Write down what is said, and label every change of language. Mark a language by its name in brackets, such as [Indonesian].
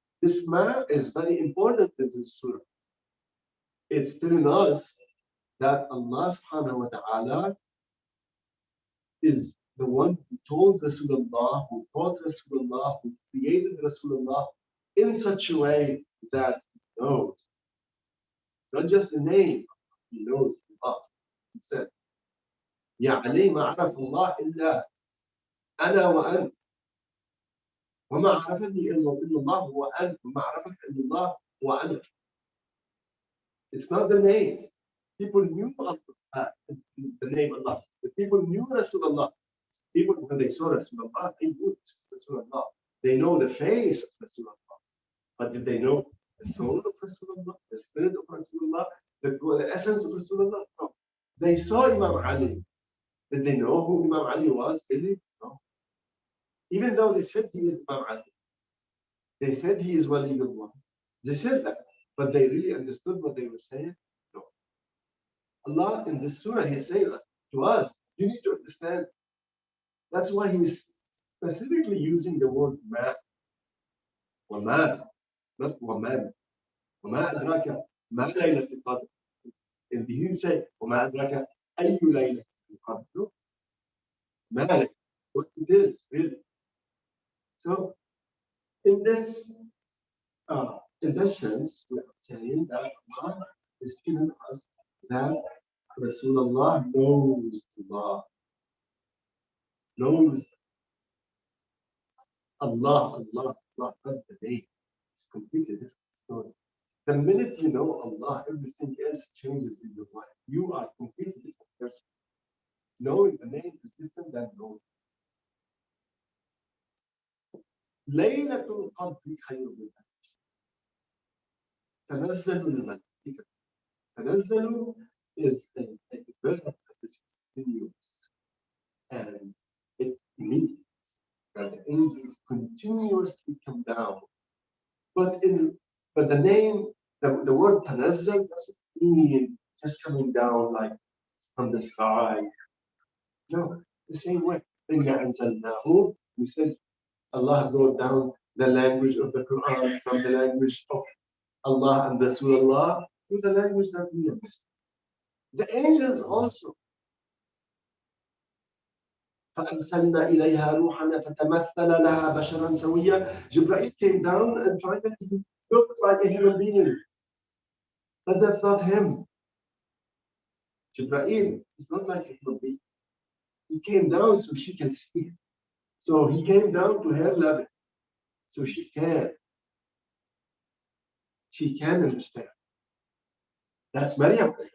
[English] This ma is very important in this surah. It's telling us that Allah subhanahu wa ta'ala is the one who told Rasulullah, who taught Rasulullah, who created Rasulullah in such a way that he knows. Not just a name, he knows Allah. He said, [Arabic] يَا عَلِي مَا عَرَفَ اللَّهِ إِلَّا أَنَا وَأَنْتَ وما عرفني إلا الله هو أنت وما عرفك إلا الله هو أنا. [English] It's not the name. People knew the name Allah. The people knew Rasulullah. People, when they saw Rasulullah, they knew Rasulullah. They know the face of Rasulullah. But did they know the soul of Rasulullah, the spirit of Rasulullah, the essence of Rasulullah? No. They saw Imam Ali. Did they know who Imam Ali was? Really? No. Even though they said he is Imam Ali, they said he is Waliullah. They said that, but they really understood what they were saying? No. Allah in this surah, He's saying to us, you need to understand. That's why He's specifically using the word ma. [Arabic] وَمَا, not وَمَا. وَمَا أَدْرَاكَ مَا لَيْلَةُ الْقَدْرِ. [English] And He didn't say [Arabic] وَمَا أَدْرَاكَ أَيُّ لَيْلَةُ الْقَدْرِ. مَا [English] what it is, really. So, in this sense, we are saying that Allah is telling us that Rasulullah knows Allah, knows Allah, not the name. It's a completely different story. The minute you know Allah, everything else changes in your life. You are a completely different person. Knowing the name is different than knowing. [Arabic] ليلة القدر خير من ألف شهر. تنزل الملائكة. [English] تنزل is a verb that is continuous, and it means that the angels continuously come down. But the name, the word tanazzal doesn't mean just coming down like from the sky. No, the same way. [Arabic] إِنَّا أَنزَلْنَاهُ, [English] we said Allah brought down the language of the Quran from the language of Allah and Rasulullah to the language that we understand. The angels also. [Arabic] فأرسلنا إليها روحنا فتمثل لها بشرا سويا. [English] Jibreel came down and finally he looked like a human being. But that's not him. Jibreel is not like a human being. He came down so she can see. So he came down to her level. So she can understand. That's Maryam.